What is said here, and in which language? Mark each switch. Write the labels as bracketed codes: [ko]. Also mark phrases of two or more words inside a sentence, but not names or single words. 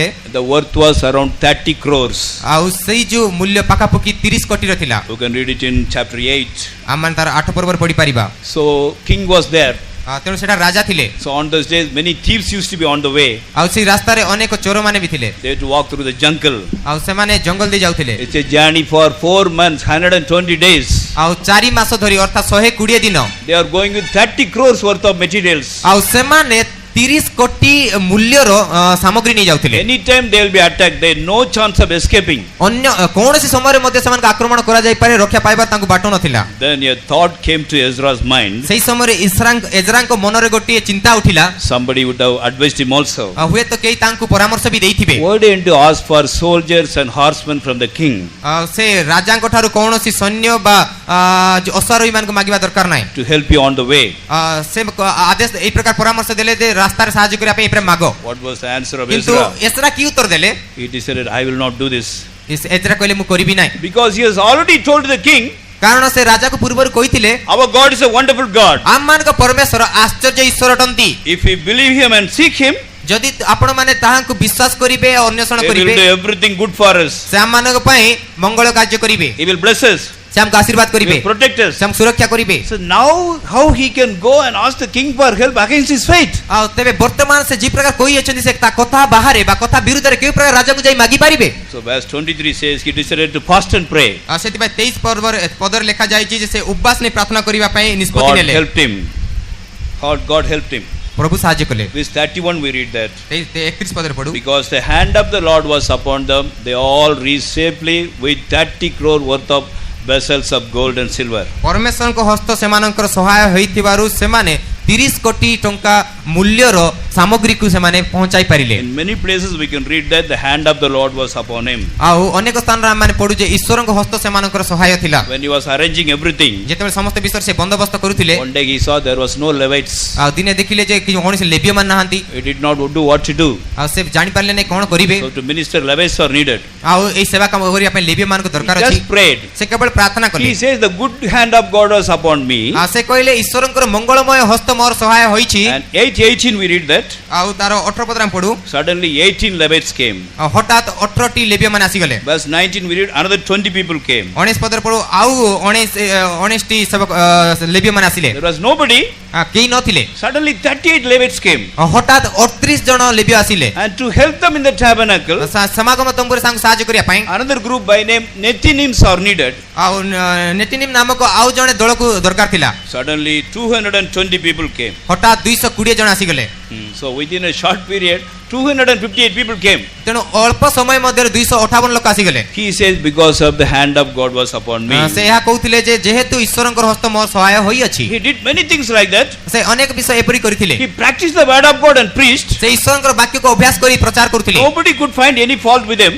[en] The worth was around 30 crores. [or] ଆଉ ସେଇ ଯୋଉ ମୂଲ୍ୟ ପାଖାପାଖି 30 କୋଟିର ଥିଲା। [en] You can read it in chapter 8. [or] ଆମେ ତାର 8 ପର୍ବରେ ପଢି ପାରିବା। [en] So king was there. [or] ତେଣୁ ସେଟା ରାଜା ଥିଲେ। [en] So on those days many thieves used to be on the way. [or] ଆଉ ସେଇ ରାସ୍ତାରେ ଅନେକ ଚୋର ମାନେ ବି ଥିଲେ। [en] They had to walk through the jungle. [or] ଆଉ ସେମାନେ ଜଙ୍ଗଲ ଦେଇ ଯାଉଥିଲେ। [en] It's a journey for 4 months, 120 days. [or] ଆଉ 4 ମାସ ଧରି ଅର୍ଥାৎ 120 ଦିନ [en] They are going with 30 crores worth of materials. [or] ଆଉ ସେମାନେ 30 କୋଟି ମୂଲ୍ୟର ସାମଗ୍ରୀ ନେଇ ଯାଉଥିଲେ। [en] Anytime they will be attacked, there is no chance of escaping. [or] ଅନ୍ୟ କୌଣସି ସମୟରେ ମଧ୍ୟ ସେମାନଙ୍କୁ ଆକ୍ରମଣ କରାଯାଇ ପାରେ, ରକ୍ଷା ପାଇବା ତାଙ୍କୁ ବାଟ ନଥିଲା। [en] Then a thought came to Ezra's mind. [or] ସେହି ସମୟରେ ଏଜ୍ରାଙ୍କ ମନରେ ଗୋଟିଏ ଚିନ୍ତା ଉଠିଲା। [en] Somebody would have advised him also. [or] ହୁଏତ କେହି ତାଙ୍କୁ ପରାମର୍ଶ ବି ଦେଇଥିବେ। [en] Why didn't you ask for soldiers and horsemen from the king [or] ସେ ରାଜାଙ୍କ ଠାରୁ କୌଣସି ସୈନ୍ୟ ବା ଅଶ୍ୱାରୋହୀ ମାନଙ୍କୁ ମାଗିବା ଦରକାର ନାହିଁ। [en] to help you on the way? [or] ସେ ଆଦେଶ ଏଇ ପ୍ରକାର ପରାମର୍ଶ ଦେଲେ ଯେ ରାସ୍ତାରେ ସାହାଯ୍ୟ କରିବା ପାଇଁ ଏପରି ମାଗ। [en] What was the answer of [or] କିନ୍ତୁ [en] Ezra? [or] ଏସ୍ରା କି ଉତ୍ତର ଦେଲେ? [en] He decided, I will not do this. [or] ଏଜ୍ରା କହିଲେ ମୁଁ କରିବି ନାହିଁ। [en] Because he has already told the king, [or] କାରଣ ସେ ରାଜାକୁ ପୂର୍ବରୁ କହିଥିଲେ [en] our God is a wonderful God. [or] ଆମମାନଙ୍କ ପରମେଶ୍ୱର ଆଶ୍ଚର୍ଯ୍ୟ ଈଶ୍ୱର ଅଟନ୍ତି। [en] If we believe him and seek him, [or] ଯଦି ଆପଣ ମାନେ ତାହାଙ୍କୁ ବିଶ୍ୱାସ କରିବେ ଓ ଅନ୍ୱେଷଣ [en] he will [or] କରିବେ, [en] do everything good for us. [or] ସେ ଆମମାନଙ୍କ ପାଇଁ ମଙ୍ଗଳ କାର୍ଯ୍ୟ କରିବେ। [en] He will bless us. [or] ସେ ଆମକୁ ଆଶୀର୍ବାଦ [en] He [or] କରିବେ, [en] will protect us. [or] ସେ ଆମକୁ ସୁରକ୍ଷା କରିବେ। [en] So now how he can go and ask the king for help against his faith? [or] ଆଉ ତେବେ ବର୍ତ୍ତମାନ ସେ ଯେ ପ୍ରକାର କହି ଅଛନ୍ତି ସେ ତା କଥା ବାହାରେ ବା କଥା ବିରୁଦ୍ଧରେ କେଉଁ ପ୍ରକାର ରାଜାକୁ ଯାଇ ମାଗି ପାରିବେ? [en] So verse 23 says he decided to fast and pray. [or] ଆଉ ସେଥିପାଇଁ 23 ପଦରେ ଲେଖା ଯାଇଛି ଯେ ସେ ଉପବାସ ନେଇ ପ୍ରାର୍ଥନା କରିବା ପାଇଁ ନିଷ୍ପତ୍ତି [en] God [or] ନେଲେ। [en] helped him. God helped him. [or] ପ୍ରଭୁ ସାହାଯ୍ୟ କଲେ। [en] Verse 31 we read that [or] 31 ପଦରେ ପଢୁ, [en] because the hand of the Lord was upon them, they all reached safely with 30 crore worth of vessels of gold and silver. [or] ପରମେଶ୍ୱରଙ୍କ ହସ୍ତ ସେମାନଙ୍କର ସହାୟ ହୋଇଥିବାରୁ ସେମାନେ 30 କୋଟି ଟଙ୍କା ମୂଲ୍ୟର ସାମଗ୍ରୀକୁ ସେମାନେ ପହଞ୍ଚାଇ ପାରିଲେ। [en] In many places we can read that the hand of the Lord was upon him. [or] ଆଉ ଅନେକ ସ୍ଥାନରେ ଆମେ ପଢୁ ଯେ ଈଶ୍ୱରଙ୍କ ହସ୍ତ ସେମାନଙ୍କର ସହାୟ ଥିଲା। [en] When he was arranging everything, [or] ଯେତେବେଳେ ସମସ୍ତ ବିଷୟରେ ସେ ବନ୍ଦୋବସ୍ତ କରୁଥିଲେ, [en] one day he saw there was no Levites. [or] ଆଉ ଦିନେ ଦେଖିଲେ ଯେ କୌଣସି ଲେବୀୟ ମାନେ ନାହାନ୍ତି। [en] He did not do what to do. [or] ଆଉ ସେ ଜାଣି ପାରିଲେ ନାହିଁ କଣ କରିବେ। [en] So to minister, Levites are needed. [or] ଆଉ ଏଇ ସେବା କାମ କରିବା ପାଇଁ ଲେବୀୟ ମାନଙ୍କୁ ଦରକାର [en] He [or] ଅଛି। [en] just prayed. [or] ସେ କେବଳ ପ୍ରାର୍ଥନା କଲେ। [en] He says the good hand of God was upon me. [or] ଆଉ ସେ କହିଲେ ଈଶ୍ୱରଙ୍କର ମଙ୍ଗଳମୟ ହସ୍ତ ମୋର ସହାୟ ହୋଇଛି। [en] And 8:18 we read that [or] ଆଉ ତାର 18 ପଦରେ ଆମେ ପଢୁ, [en] suddenly 18 Levites came. [or] ଆଉ ହଠାତ୍ 18ଟି ଲେବୀୟ ମାନେ ଆସିଗଲେ। [en] Verse 19 we read another 20 people came. [or] 19 ପଦରେ ପଢୁ, ଆଉ 19ଟି ଲେବୀୟ ମାନେ ଆସିଲେ। [en] There was nobody. [or] କେହି ନଥିଲେ। [en] Suddenly 38 Levites came. [or] ହଠାତ୍ 38 ଜଣ ଲେବୀୟ ଆସିଲେ। [en] And to help them in the tabernacle, [or] ସମାଗମ ତମ୍ବୁରେ ତାଙ୍କୁ ସାହାଯ୍ୟ କରିବା ପାଇଁ [en] another group by name Nethinims are needed. [or] ଆଉ ନେଟିନିମ୍ ନାମକ ଆଉ ଜଣେ ଦଳକୁ ଦରକାର ଥିଲା। [en] Suddenly 220 people came. [or] ହଠାତ୍ 220 ଜଣ ଆସିଗଲେ। [en] So within a short period 258 people came. [or] ତେଣୁ ଅଳ୍ପ ସମୟ ମଧ୍ୟରେ 258 ଲୋକ ଆସିଗଲେ। [en] He says because of the hand of God was upon me. [or] ସେ ଏହା କହୁଥିଲେ ଯେ ଯେହେତୁ ଈଶ୍ୱରଙ୍କର ହସ୍ତ ମୋ ସହାୟ ହୋଇଅଛି। [en] He did many things like that. [or] ସେ ଅନେକ ବିଷୟ ଏପରି କରିଥିଲେ। [en] He practiced the word of God and preached. [or] ସେ ଈଶ୍ୱରଙ୍କର ବାକ୍ୟକୁ ଅଭ୍ୟାସ କରି ପ୍ରଚାର କରୁଥିଲେ। [en] Nobody could find any fault with him.